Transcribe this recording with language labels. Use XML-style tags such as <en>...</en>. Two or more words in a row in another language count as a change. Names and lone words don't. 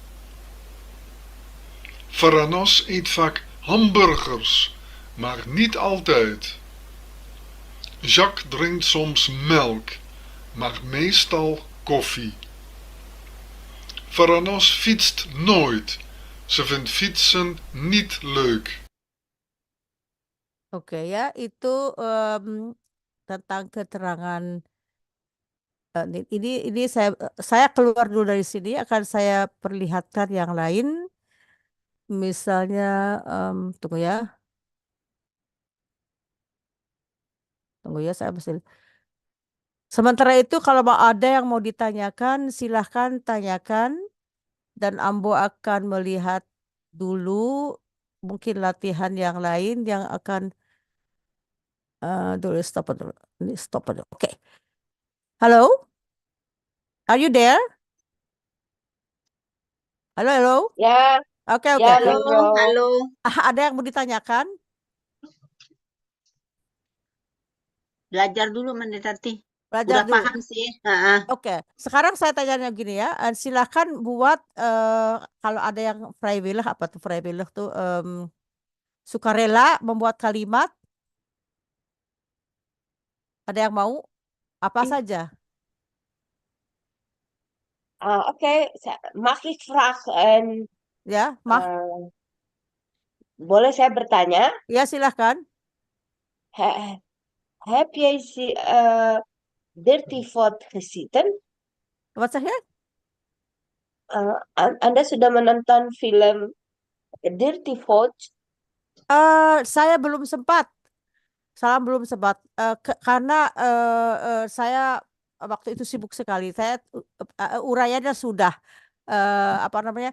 <nl>Varanos eet vaak hamburgers, maar niet altijd. Jacques drinkt soms melk, maar meestal koffie. Varanos fietst nooit. Ze vindt fietsen niet leuk.</nl> <id>Oke ya, itu tentang keterangan ini saya keluar dulu dari sini akan saya perlihatkan yang lain. Misalnya tunggu ya. Saya mesti. Sementara itu kalau ada yang mau ditanyakan silahkan tanyakan dan Ambo akan melihat dulu mungkin latihan yang lain yang akan dulu stop dulu. Ini stop dulu. Oke. Halo?</id> <en>Are you there?</en> <id>Halo. Ya, Oke. ya, Halo, Nurul. halo. Ada yang mau ditanyakan? Belajar dulu Mendetati. Belajar Udah dulu. paham sih. Heeh. Oke, sekarang saya tanya gini ya, silahkan buat kalau ada yang vrijwillig, apa tuh vrijwillig tuh sukarela membuat kalimat. Ada yang mau? Apa saja?</id> <nl>Oké, mag ik vragen, Ya, mag.</nl> <id>boleh saya bertanya? Ya, silahkan.</id> <nl>Heb jij Dirty Vote gezien? Wat zeg je?</nl> <id>Anda sudah menonton film Dirty Vote? Saya belum sempat. Karena saya waktu itu sibuk sekali. Saya uraiannya sudah apa namanya.</id>